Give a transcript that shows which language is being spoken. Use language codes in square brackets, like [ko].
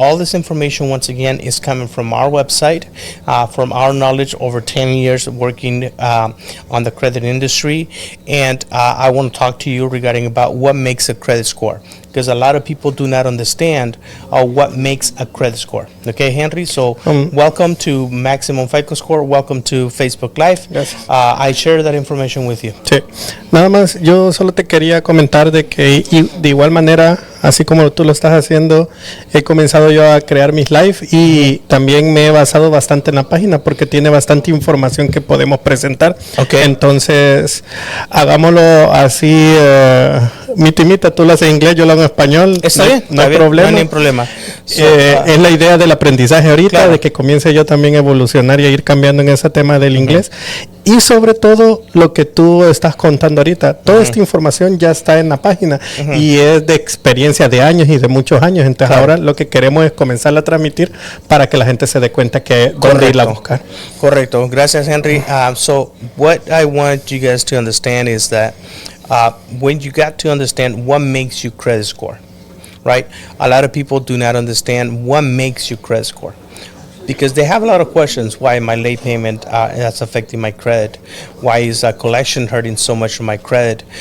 [en] All this information, once again, is coming from our website, from our knowledge over 10 years of working on the credit industry. And I want to talk to you regarding about what makes a credit score, because a lot of people do not understand what makes a credit score. Okay, Henry? So welcome to Maximum FICO Score. Welcome to Facebook Live. Yes. I share that information with you. [es] Sí. Nada más, yo solo te quería comentar de que de igual manera, así como tú lo estás haciendo, he comenzado yo a crear mis live y también me he basado bastante en la página porque tiene bastante información que podemos presentar. [en] Okay. [es] Entonces, hagámoslo así, mitad, tú lo haces en inglés, yo lo hago en español. Está bien, no hay problema. No hay problema. Es la idea del aprendizaje ahorita, claro, de que comience yo también a evolucionar y a ir cambiando en ese tema del inglés. Y sobre todo lo que tú estás contando ahorita, toda esta información ya está en la página y es de experiencia de años y de muchos años. Entonces ahora lo que queremos es comenzarla a transmitir para que la gente se dé cuenta que dónde irla a buscar. Correcto. Gracias, Henry. [en] So what I want you guys to understand is that when you got to understand what makes you credit score, right? A lot of people do not understand what makes you credit score, because they have a lot of questions. Why my late payment that's affecting my credit? Why is a collection hurting so much of my credit?